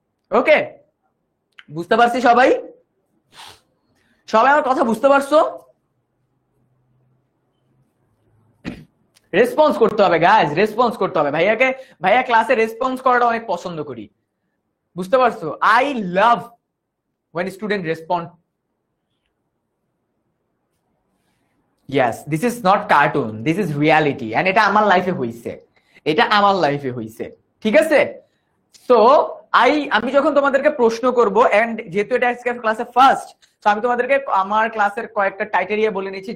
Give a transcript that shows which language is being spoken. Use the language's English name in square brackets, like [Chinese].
[Bangla] ওকে, বুঝতে পারছি সবাই? সবাই আমার কথা বুঝতে পারছো? রেসপন্স করতে হবে গাইজ, রেসপন্স করতে হবে। ভাইয়া ক্লাসে রেসপন্স করাটা অনেক পছন্দ করি, বুঝতে পারছো? [English] I love when student respond. Yes, this is not cartoon, this is reality, and [Bangla] এটা আমার লাইফে হইছে, এটা আমার লাইফে হইছে, ঠিক আছে? সো আমি যখন তোমাদেরকে প্রশ্ন করব, এন্ড যেহেতু এটা আজকে ক্লাসে ফার্স্ট, তো আমি তোমাদেরকে আমার ক্লাসের কয়েকটা ক্রাইটেরিয়া বলে নিচ্ছি।